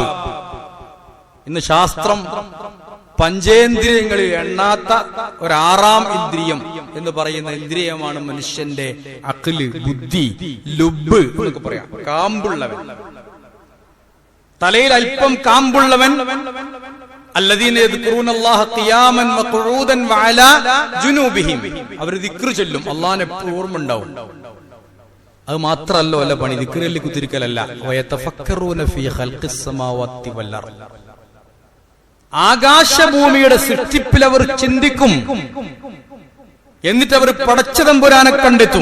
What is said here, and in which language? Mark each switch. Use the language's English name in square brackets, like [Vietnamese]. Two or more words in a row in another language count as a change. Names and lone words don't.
[Malayalam] ഇന്ന് ശാസ്ത്രം പഞ്ചേന്ദ്രിയങ്ങളിൽ എണ്ണാത്ത ഒരു 6ാം ഇന്ദ്രിയം എന്ന് പറയുന്ന ഇന്ദ്രിയമാണ് മനുഷ്യന്റെ അഖ്ല്, ബുദ്ധി, ലുബ് എന്നൊക്കെ പറയാം. കാമ്പുള്ളവൻ, തലയിൽ അല്പം കാമ്പുള്ളവൻ. [Arabic] الذين يذكرون الله قياما وقعودا وعلى جنوبهم, [Malayalam] അവർ ദിക്ർ ചൊല്ലും, അല്ലാഹുവിനെ എപ്പോഴും ഓർമ്മ ഉണ്ടാവും. അത് മാത്രമല്ല അല്ല പണി, ദിക്റിൽ കുത്തിരിക്കലല്ല. [Arabic] ويتفكرون في خلق السماوات والأرض, [Malayalam] ആകാശഭൂമിയുടെ സൃഷ്ടിപ്പിൽ അവർ ചിന്തിക്കും. എന്നിട്ട് അവർ പടച്ച തമ്പുരാനെ കണ്ടെത്തും.